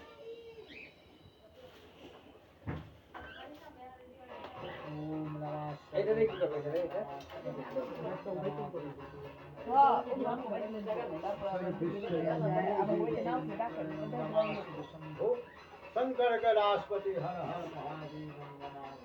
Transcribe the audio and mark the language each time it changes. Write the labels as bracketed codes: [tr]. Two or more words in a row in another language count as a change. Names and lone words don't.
[sa] ओम नमः [bn] এটা দেখি কবে এটা এটা [sa] शंकर कैलाशपति हर हर महादेव नमः।